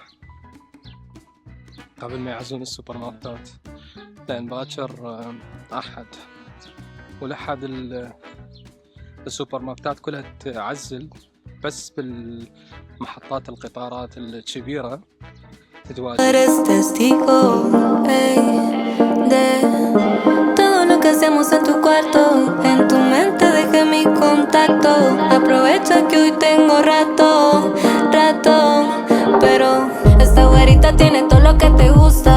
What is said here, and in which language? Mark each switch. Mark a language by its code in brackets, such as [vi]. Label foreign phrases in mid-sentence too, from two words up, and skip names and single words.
[ar] قبل ما يعزون السوبر ماركتات، لأن باكر أحد ولحد السوبر ماركتات كلها تعزل، بس بالمحطات القطارات الكبيرة تتواجد. [es] Eres testigo, ey, de todo lo que hacemos en tu cuarto. En tu mente dejé mi contacto. Aprovecha que hoy tengo rato, pero esta güerita tiene todo lo que te gusta.